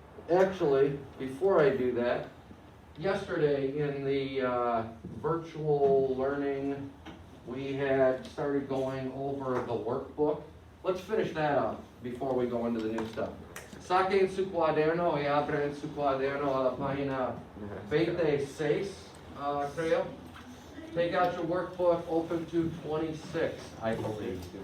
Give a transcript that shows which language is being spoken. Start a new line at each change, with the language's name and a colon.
English: Actually, before I do that, yesterday in the virtual learning, we had started going over the workbook. Let's finish that up before we go into the new stuff.
Spanish: Saquen su cuaderno y abren su cuaderno a la página 26, creo.
English: Take out your workbook, open to 26, I believe.